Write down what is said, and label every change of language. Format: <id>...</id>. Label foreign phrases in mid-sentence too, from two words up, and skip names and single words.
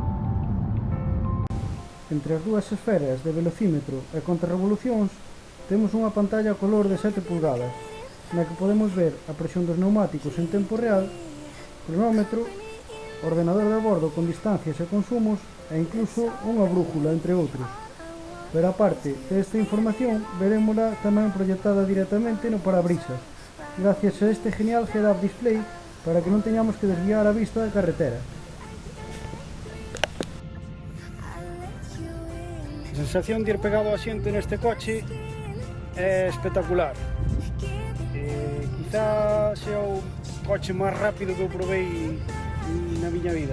<gl>Entre as dúas esferas de velocímetro e contrarrevolucións temos unha pantalla a color de 7 pulgadas na que podemos ver a presión dos pneumáticos en tempo real, cronómetro, ordenador de bordo con distancias e consumos e incluso unha brújula, entre outros. Pero aparte desta información, verémola tamén proyectada directamente no parabrisas, gracias a este genial</gl> <en>head-up display</en> <gl>para que non teñamos que desviar a vista da carretera. A sensación de ir pegado ao asiento neste coche é espectacular. Quizá sea o coche máis rápido que eu provei na miña vida.</gl>